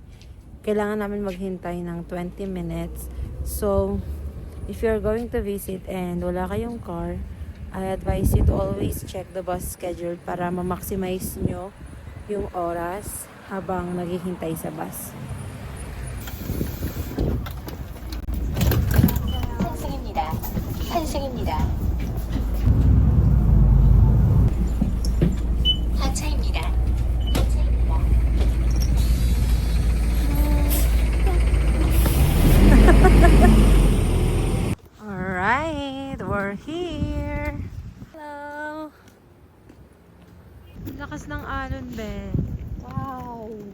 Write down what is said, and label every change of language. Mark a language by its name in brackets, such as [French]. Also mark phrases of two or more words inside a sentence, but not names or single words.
[Filipino] Kailangan namin maghintay ng 20 minutes. [English] So if you're going to visit and [Filipino] wala kayong [English] car, I advise you to always check the bus schedule [Filipino] para ma-maximize nyo yung oras habang naghihintay sa bus. [Korean] 환승입니다. 환승입니다. 하차입니다. 하차입니다. [English] Alright, we're here. Hello. [Filipino] Lakas ng alon, be. [English] Wow.